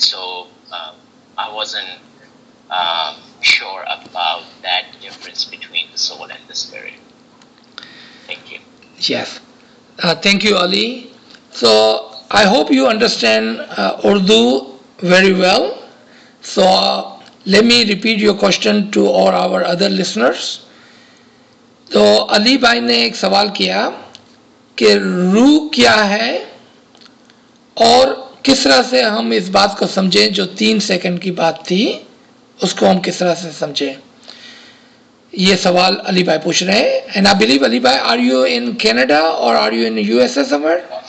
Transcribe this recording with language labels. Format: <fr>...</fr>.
<en>So I wasn't sure about that difference between the soul and the spirit. Thank you. Yes. Thank you, Ali. So I hope you understand Urdu very well. So let me repeat your question to all our other listeners.</en> <ur>تو علی بھائی نے ایک سوال کیا کہ روح کیا ہے اور کس طرح سے ہم اس بات کو سمجھیں جو 3 سیکنڈ کی بات تھی اس کو ہم کس طرح سے سمجھیں. یہ سوال علی بھائی پوچھ رہے ہیں.</ur> <en>And I believe</en> <ur>علی بھائی,</ur> <en>are you in Canada or are you in USA somewhere?</en>